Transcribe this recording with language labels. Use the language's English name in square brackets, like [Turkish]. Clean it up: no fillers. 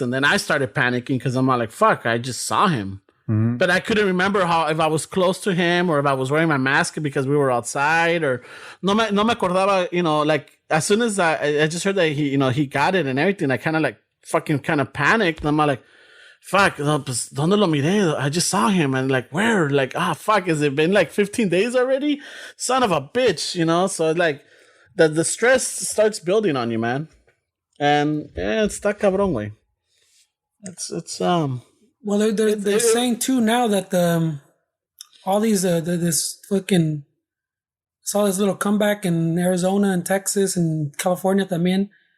[English] And then I started panicking because I'm like, fuck, I just saw him. Mm-hmm. But I couldn't remember if I was close to him or if I was wearing my mask because we were outside, or [Spanish] no me acordaba, [English] like as soon as I just heard that he got it and everything, I kind of like fucking kind of panicked. And I'm like, fuck, [Spanish] no, pues, ¿dónde lo miré? [English] I just saw him, and like, where? Like, fuck, has it been like 15 days already? Son of a bitch, So like the stress starts building on you, man. And yeah, it's that cabron way. It's Well, they're saying too now that all these this fucking saw this little comeback in Arizona and Texas and California también.